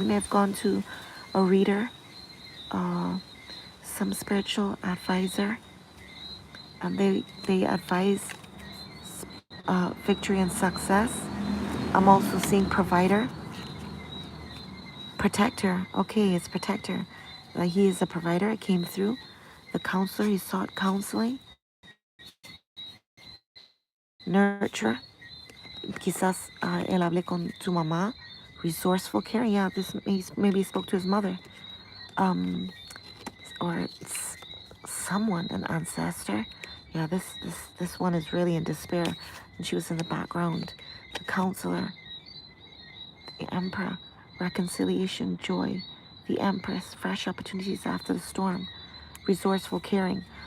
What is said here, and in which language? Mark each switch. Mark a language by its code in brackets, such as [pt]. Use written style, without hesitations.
[en] He may have gone to a reader, some spiritual advisor, and they advise victory and success. I'm also seeing provider, protector. Okay, it's protector. He is a provider. It came through. The counselor, he sought counseling. Nurture. [es] Quizás él hable con su mamá. [en] Resourceful, caring. Yeah, this maybe he spoke to his mother. Or it's someone, an ancestor. Yeah, this one is really in despair, and she was in the background. The counselor, the emperor, reconciliation, joy, the empress, fresh opportunities after the storm, resourceful, caring.